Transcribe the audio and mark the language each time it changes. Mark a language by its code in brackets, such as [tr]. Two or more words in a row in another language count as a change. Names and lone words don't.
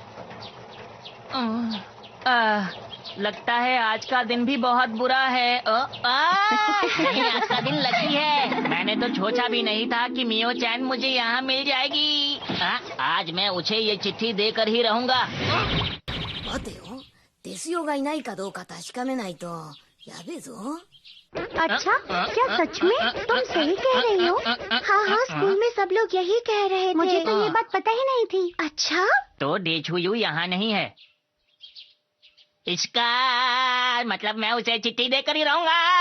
[hi] लगता है आज का दिन भी बहुत बुरा है। नहीं, आज का दिन लकी है। मैंने तो सोचा भी नहीं था कि मियो चैन मुझे यहाँ मिल जाएगी। आज मैं उसे ये चिट्ठी देकर ही रहूंगा। [ja] 待てよ、デスヨがいないかどうか確かめないとやべえぞ。 [hi] अच्छा, क्या सच में? तुम सही कह रही हो। हाँ, स्कूल में सब लोग यही कह रहे थे। मुझे तो ये बात पता ही नहीं थी। अच्छा, तो डेछुयू यहाँ नहीं है। इसका मतलब मैं उसे चिट्ठी देकर ही रहूंगा।